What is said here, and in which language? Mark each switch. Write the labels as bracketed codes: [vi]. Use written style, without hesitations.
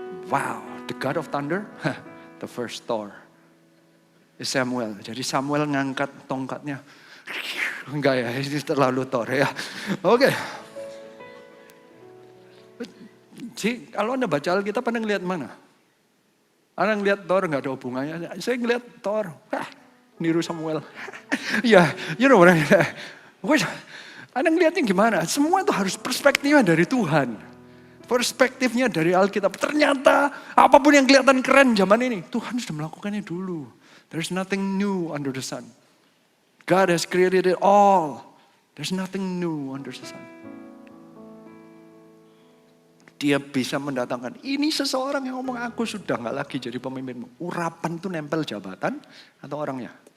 [en] Wow, the God of Thunder, the first storm. [id] Samuel. Jadi Samuel ngangkat tongkatnya. Enggak ya, ini terlalu Thor ya. Oke. Jadi kalau Anda baca Alkitab, Anda ngelihat mana? Anda ngelihat Thor enggak ada hubungannya. Saya ngelihat Thor. Niru Samuel. [en] Ya, you know what I mean. [id] Anda ngelihatnya gimana? Semua itu harus perspektifnya dari Tuhan. Perspektifnya dari Alkitab. Ternyata apapun yang kelihatan keren zaman ini, Tuhan sudah melakukannya dulu. [en] There's nothing new under the sun. God has created it all. There's nothing new under the sun. [id] Dia bisa mendatangkan, ini seseorang yang ngomong aku sudah gak lagi jadi pemimpinmu. Urapan itu nempel jabatan atau orangnya?